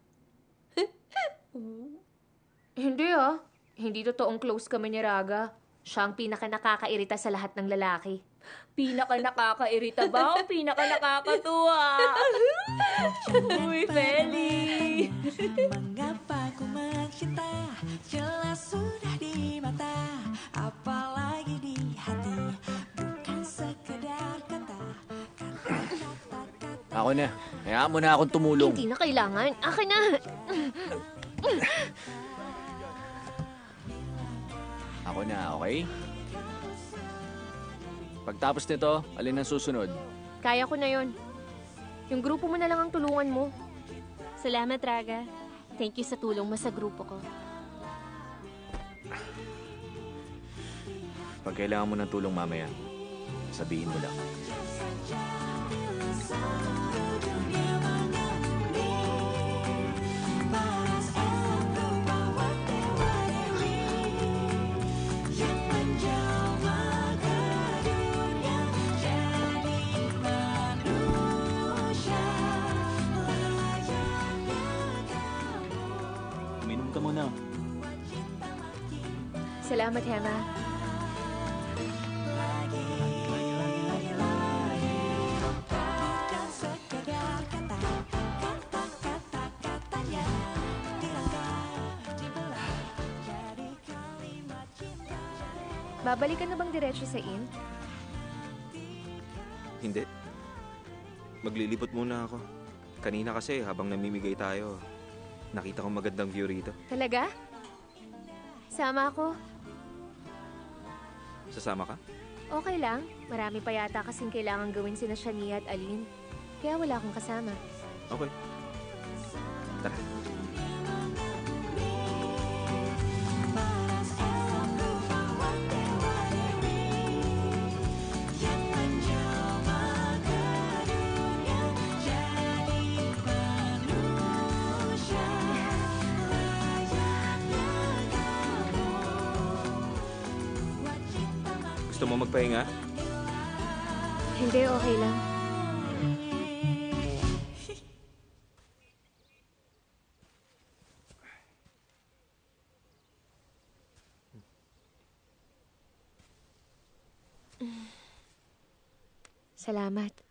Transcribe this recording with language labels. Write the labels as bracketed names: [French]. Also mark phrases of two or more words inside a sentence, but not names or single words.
[Filipino] Hindi ah. Hindi totoong close kami ni Raga. Siya ang pinaka-nakakairita sa lahat ng lalaki. Pinaka-nakakairita ba o pinaka-nakakatuwa? Uy, Feli! [Indonesian] Mengapa ku mencinta? Jelas sudah di mata, apalagi di hati. Bukan sekedar kata, kata-kata. [Filipino] Ako na. Hayaan mo na akong tumulong. Hindi na kailangan. Akin na. Ako na, okay? Pagtapos nito, alin ang susunod? Kaya ko na yon. Yung grupo mo na lang ang tulungan mo. Salamat, Raga. [English] Thank you [Filipino] sa tulong mo sa grupo ko. Pag kailangan mo ng tulong mamaya, sabihin mo lang. [Indonesian] Paras elu bawa dewa-dewi yang menjelma ke dunia jadi manusia layaknya kamu. [Filipino] Uminom ka muna. Salamat, Hema. [Indonesian] Bukan sekedar kata, kata-katanya dirangkai, dibelah jadi kalimat cinta. [Filipino] Babalikan na bang diretso sa inn? Hindi. Maglilipot muna ako. Kanina kasi, habang namimigay tayo, nakita ko magandang view rito. Talaga? Sama ako. Sasama ka? Okay lang. Marami pa yata kasing kailangan gawin sina Shania at Aline. Kaya wala akong kasama. Okay. Tara. [Indonesian] Paras elu bawa dewa-dewi yang menjelma ke dunia jadi manusia layaknya kamu. Buat cinta [Filipino] Gusto mo magpahinga? Hindi, okay lang. Salamat.